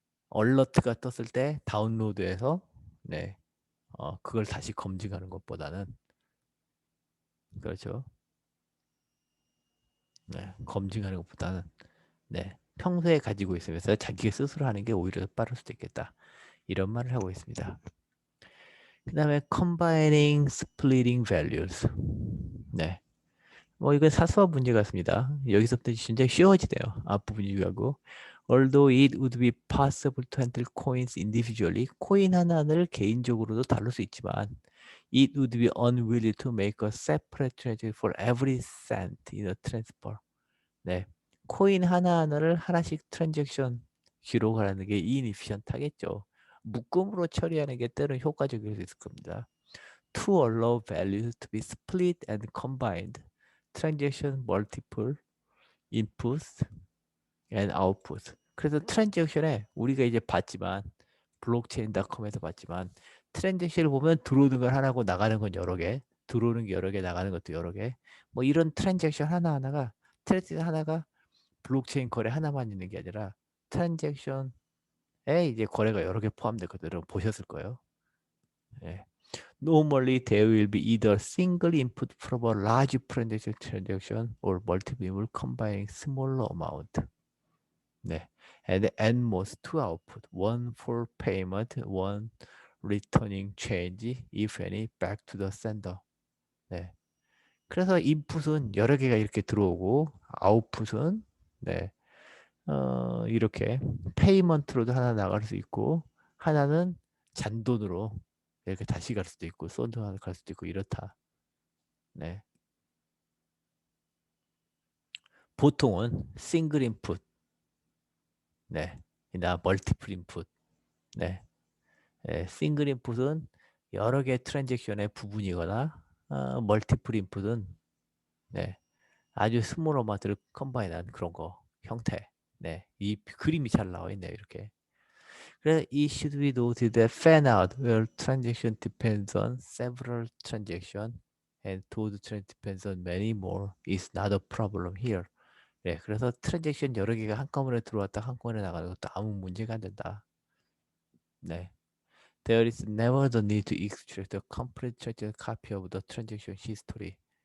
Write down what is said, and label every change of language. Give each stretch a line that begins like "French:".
Korean: 얼러트가 떴을 때 다운로드해서 네. 그걸 다시 검증하는 것보다는 그렇죠. 네. 검증하는 것보다는 네. 평소에 가지고 있으면서 자기가 스스로 하는 게 오히려 빠를 수도 있겠다. 이런 말을 하고 있습니다. 그 다음에
English: combining, splitting values.
Korean: 네. 뭐 이건 사소한 문제 같습니다. 여기서부터 진짜 쉬워지네요. 앞부분이 유하고.
English: Although it would be possible to handle coins individually,
Korean: 코인 하나를 개인적으로도 다룰 수 있지만
English: it would be unwieldy to make a separate transaction for every cent in a transfer.
Korean: 네. 코인 하나하나를 하나씩 트랜잭션 기록하는 게 inefficient 하겠죠. 묶음으로 처리하는 게 때로는 효과적일 수 있을 겁니다.
English: To allow values to be split and combined, transaction multiple inputs and outputs.
Korean: 그래서 트랜잭션에 우리가 이제 봤지만 블록체인닷컴에서 봤지만 트랜잭션을 보면 들어오는 건 하나고 나가는 건 여러 개, 들어오는 게 여러 개, 나가는 것도 여러 개. 뭐 이런 트랜잭션 하나가 블록체인 거래 하나만 있는 게 아니라 트랜잭션에 이제 거래가 여러 개 포함되거든요. 여러분 보셨을 거예요. 예.
English: Normally, there will be either single input from a large transaction or multiple input combining smaller amount.
Korean: 네.
English: And at most two output, one for payment, one returning change, if any, back to the sender.
Korean: 네. 그래서 인풋은 여러 개가 이렇게 들어오고 아웃풋은 네. 이렇게 페이먼트로도 하나 나갈 수 있고 하나는 잔돈으로 이렇게 다시 갈 수도 있고 쏜돈 갈 수도 있고 이렇다. 네. 보통은 싱글 인풋, 네, 나 멀티플 인풋, 네, 싱글 인풋은 여러 개 트랜잭션의 부분이거나 멀티플 인풋은 네, 아주 스몰 어마운트를 컴바인한 그런 거 형태. 네, 이 그림이 잘 나와 있네요 이렇게.
English: 그래서 it should be noted that fan out where transaction depends on several transactions and total transaction depends on many more is not a problem here.
Korean: 네, 그래서 트랜잭션 여러 개가 한꺼번에 들어왔다 한꺼번에 나가는 것도 아무 문제가 안 된다. 네.
English: There is never the need to extract a complete transaction copy of the transaction history.